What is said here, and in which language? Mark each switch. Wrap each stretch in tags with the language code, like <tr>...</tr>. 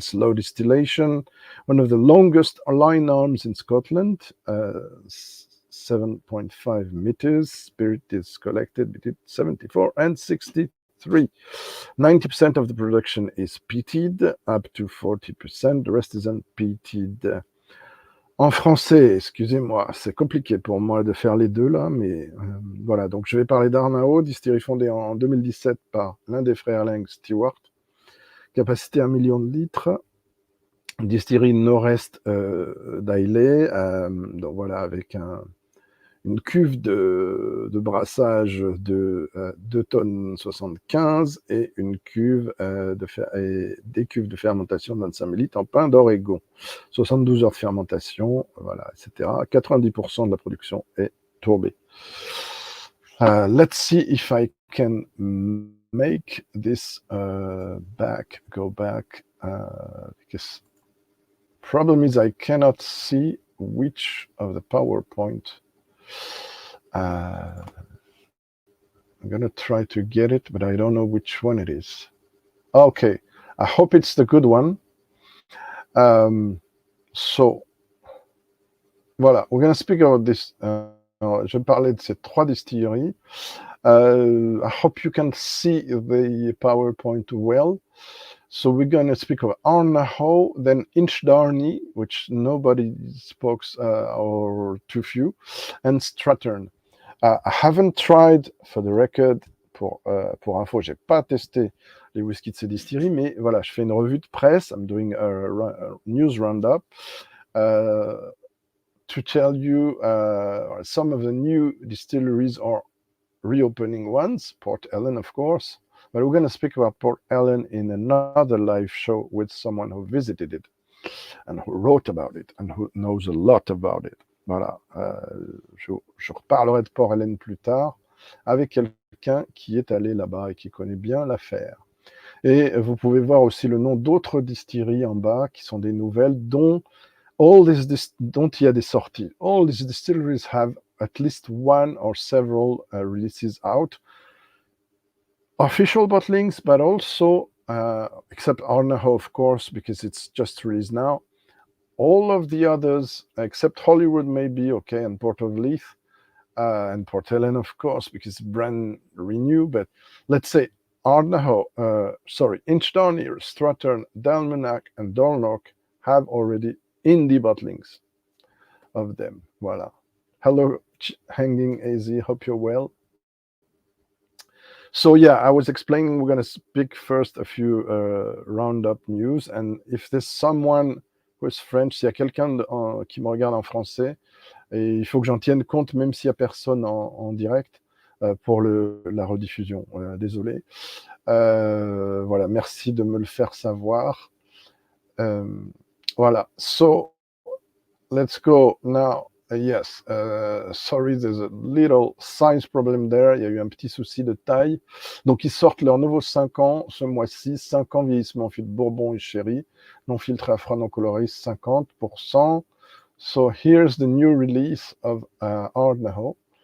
<en>Slow distillation, one of the longest line arms in Scotland, 7.5 meters. Spirit is collected between 74 and 62 2023. 90% of the production is peated, up to 40%. The rest is unpeated.</en> <fr>En français, excusez-moi, c'est compliqué pour moi de faire les deux là, mais voilà. Donc je vais parler d'Ardnahoe, distillerie fondée en 2017 par l'un des frères Stewart. Capacité 1 million de litres. Distillerie nord-est d'Islay, donc voilà, avec une cuve de brassage de 2 tonnes 75 et une cuve des cuves de fermentation de 25 litres en pain d'Oregon. 72 heures de fermentation, voilà, etc. 90% de la production est Tourbé.</fr> <en>Let's see if I can make this go back, because problem is I cannot see which of the PowerPoint. I'm gonna try to get it, but I don't know which one it is. Okay, I hope it's the good one. So, voilà, we're gonna speak about this.</en> <fr>Je vais parler de ces 3 distilleries.</fr> <en>I hope you can see the PowerPoint well. So we're going to speak of Ardnahoe, then Inchdairnie, which nobody spoke or too few, and Strathern. I haven't tried, for the record,</en> <fr>pour info, j'ai pas testé les whiskies de ces distilleries, mais voilà, je fais une revue de presse.</fr> <en>I'm doing a news roundup to tell you some of the new distilleries are reopening ones, Port Ellen, of course. But we're going to speak about Port Ellen in another live show with someone who visited it and who wrote about it and who knows a lot about it.</en> <fr>Voilà. Je reparlerai de Port Ellen plus tard avec quelqu'un qui est allé là-bas et qui connaît bien l'affaire. Et vous pouvez voir aussi le nom d'autres distilleries en bas qui sont des nouvelles dont il y a des sorties.</fr> <en>All these distilleries have at least one or several releases out. Official bottlings, but also, except Ardnahoe, of course, because it's just released now. All of the others, except Hollywood maybe, okay, and Port of Leith, and Port Ellen, of course, because it's brand renew, but let's say Ardnahoe, Inchdairnie, Strathern, Dalmanack, and Dornoch have already indie bottlings of them. Voilà. Hello, Hanging AZ, hope you're well. So yeah, I was explaining we're going to speak first a few roundup news, and if there's someone who is French,</en> <fr>s'il y a quelqu'un qui me regarde en français, et il faut que j'en tienne compte même s'il n'y a personne en direct pour la rediffusion. Désolé. Voilà, merci de me le faire savoir.</fr> <en>Voilà, so let's go now. Yes, sorry, there's a little size problem there.</en> <fr>Il y a eu un petit souci de taille. Donc, ils sortent leur nouveau 5 ans ce mois-ci. 5 ans vieillissement en fût de Bourbon et Sherry. Non filtré à froid, non coloré, 50%.</fr> <en>So, here's the new release of Ardnahoe.</en>